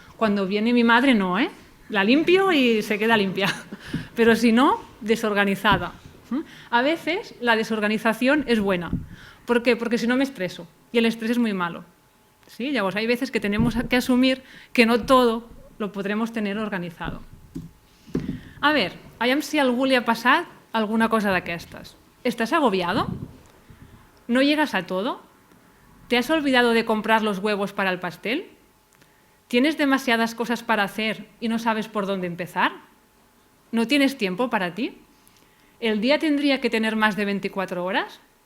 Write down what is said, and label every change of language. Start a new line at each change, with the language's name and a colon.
Spanish: Cuando viene mi madre, no, la limpio y se queda limpia. Pero si no, desorganizada. A veces la desorganización es buena. ¿Por qué? Porque si no me estreso, y el estrés es muy malo. ¿Sí? Llavors, hay veces que tenemos que asumir que no todo lo podremos tener organizado. A ver,
Catalan: aviam si a algú li ha passat alguna cosa d'aquestes.
Spanish: ¿Estás agobiado? ¿No llegas a todo? ¿Te has olvidado de comprar los huevos para el pastel? ¿Tienes demasiadas cosas para hacer y no sabes por dónde empezar? ¿No tienes tiempo para ti? ¿El día tendría que tener más de 24 horas?